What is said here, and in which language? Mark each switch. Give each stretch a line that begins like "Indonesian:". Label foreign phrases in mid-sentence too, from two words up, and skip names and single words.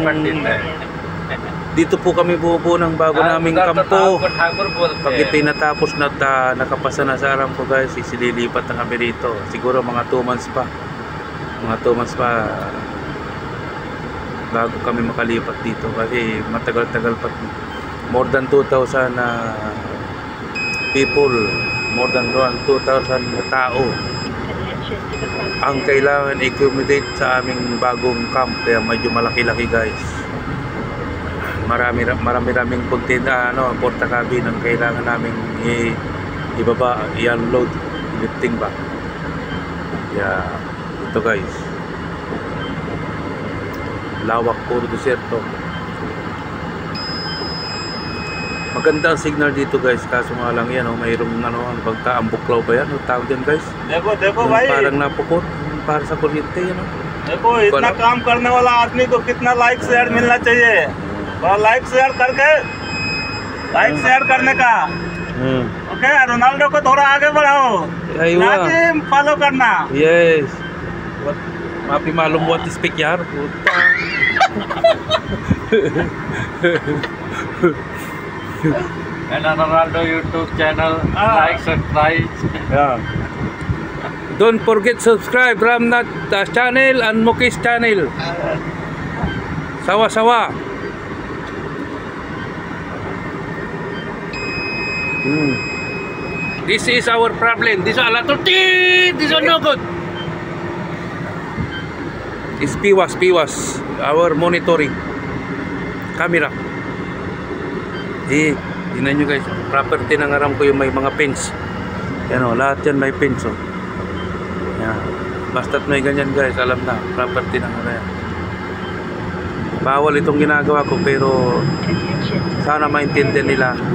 Filipino: Dito po kami bubuo ng bago naming kampo. Pag ito'y natapos na nakapasa na sa Aramco guys, isililipat na kami dito. Siguro mga 2 months pa. Mga 2 months pa bago kami makalipat dito kasi matagal-tagal pa.
English: More than 2,000 people, more than 2,000
Filipino: tao ang kailangan i-accommodate sa aming bagong camp, kaya medyo malaki-laki guys. Marami container,
English: porta cabin
Filipino: ang kailangan naming ibaba, i-unload, lifting ba. Kaya ito guys, lawak, puro deserto. Maganda ang signal dito guys, kaso nga lang yan, mayroong pagka-ambuklaw ba yan, tawag yan guys.
Hindi: देखो भाई,
Filipino: parang napukot, para sa kuryente yan.
Hindi: देखो इतना काम करने वाला आदमी को कितना
English: like share
Hindi: मिलना चाहिए।
English: like share
Hindi: करके,
English: like share
Hindi: करने का। ओके, रोनाल्डो को थोड़ा आगे बढ़ाओ, फॉलो करना।
English: Yes. Mapi malum buat di speak yaar. And Ronaldo YouTube channel, like, subscribe. Yeah. Don't forget subscribe Ramnat channel and Mukesh channel. Sawa. This is our problem. This is a lot of tea. This is no good. It's PWAS, our monitoring camera.
Filipino: Tingnan nyo guys, property ng Aramco yung may mga pins. Yan lahat yan may pins. Yan. Basta't may ganyan guys, alam na, property ng Aramco. Bawal itong ginagawa ko pero sana maintindihan nila.